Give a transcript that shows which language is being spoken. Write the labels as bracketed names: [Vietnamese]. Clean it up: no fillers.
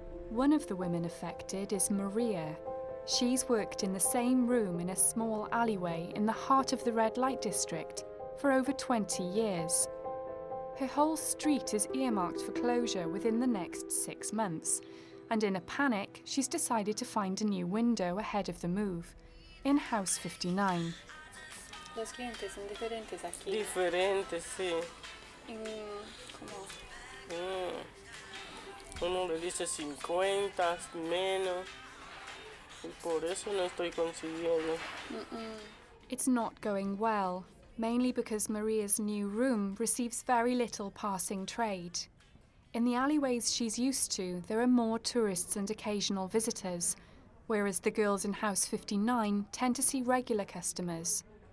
[English] One of the women affected is Maria. She's worked in the same room in a small alleyway in the heart of the red light district for over 20 years. Her whole street is earmarked for closure within the next 6 months, and in a panic, she's decided to find a new window ahead of the move, in House 59. [Spanish] Los clientes son diferentes aquí. Diferentes, sí. ¿Cómo? Uno le dice 50, menos. Y por eso no estoy consiguiendo. [English] It's not going well, mainly because Maria's new room receives very little passing trade. In the alleyways she's used to, there are more tourists and occasional visitors, whereas the girls in House 59 tend to see regular customers.